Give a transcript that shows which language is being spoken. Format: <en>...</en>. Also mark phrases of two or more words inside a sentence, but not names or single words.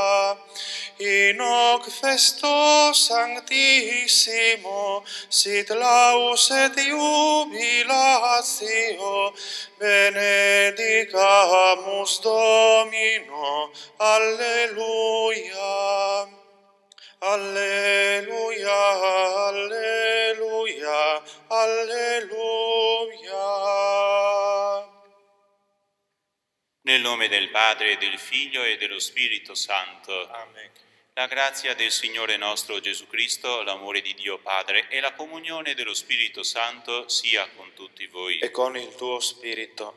<la>In hoc festo sanctissimo sit laus et jubilatio, benedicamus Domino. Alleluia. Alleluia, alleluia, alleluia.</la> <it>Nel nome del Padre, del Figlio e dello Spirito Santo. Amen. La grazia del Signore nostro Gesù Cristo, l'amore di Dio Padre e la comunione dello Spirito Santo sia con tutti voi. E con il tuo spirito.</it>